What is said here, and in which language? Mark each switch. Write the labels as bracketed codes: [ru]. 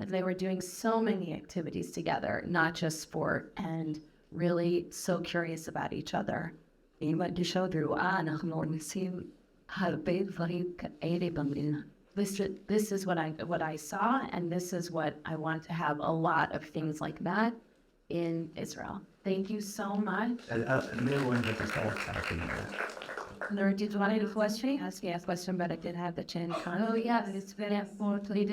[en] they were doing so many activities together, not just sport, and really so curious about each other. [he] היא מרגישה ורואה, אנחנו עושים הרבה דברים כאלה במדינה. [en] This is what I saw, and this is what I want to have a lot of things like that in Israel. Thank you so much. Nour wanted to start talking about. Nour, did you want to ask me a question, but I didn't have the chance. Oh yes, it's very important.